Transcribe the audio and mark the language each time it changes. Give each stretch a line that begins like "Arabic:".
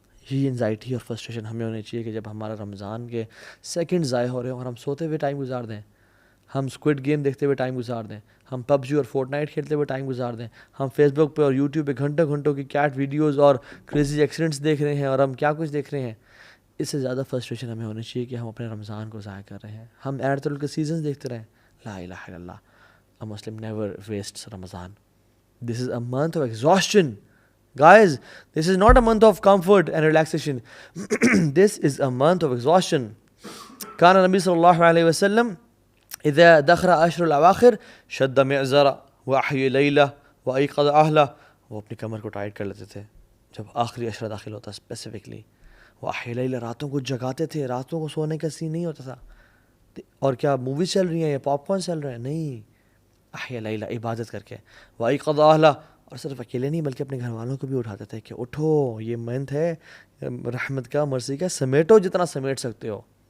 Urdu: یہ انزائٹی اور فرسٹریشن ہمیں ہونی چاہیے کہ جب ہمارا رمضان کے سیکنڈ ضائع ہو رہے ہیں اور ہم سوتے ہوئے ٹائم گزار دیں، ہم اسکوڈ گیم دیکھتے ہوئے ٹائم گزار دیں، ہم PUBG اور فورٹ نائٹ کھیلتے ہوئے ٹائم گزار دیں، ہم فیس بک پہ اور یوٹیوب پہ گھنٹوں گھنٹوں کی کیٹ ویڈیوز اور کریزی ایکسیڈنٹس دیکھ رہے ہیں، اور ہم کیا کچھ دیکھ رہے ہیں. اس سے زیادہ فرسٹریشن ہمیں ہونی چاہیے کہ ہم اپنے رمضان کو ضائع کر رہے ہیں، ہم ایرتل کے سیزنز دیکھتے رہیں.
Arabic: لا الہ الا اللہ،
English: a Muslim never wastes Ramadan. This is a month of exhaustion. Guys, this is not a month of comfort and relaxation. This is a month of exhaustion.
Arabic: كان النبي صلى الله عليه وسلم إذا دخل عشر الأواخر شد معزرا وأحيا ليلة وأيقظ أهله.
Urdu: وہ اپنی کمر کو ٹائٹ کر لیتے تھے جب آخری عشرہ داخل ہوتا، اسپیسیفکلی
Arabic: وأحيا ليلة،
Urdu: راتوں کو جگاتے تھے، راتوں کو سونے کا سین نہیں ہوتا تھا. اور کیا موویز چل رہی ہیں یا پاپ کارن چل رہے ہیں؟ نہیں، احیا لیلہ، عبادت کر کے.
Arabic: وأيقظ أهله،
Urdu: اور صرف اکیلے نہیں بلکہ اپنے گھر والوں کو بھی اٹھاتے تھے کہ اٹھو، یہ منتھ ہے رحمت کا، مرضی کا، سمیٹو جتنا سمیٹ سکتے ہو.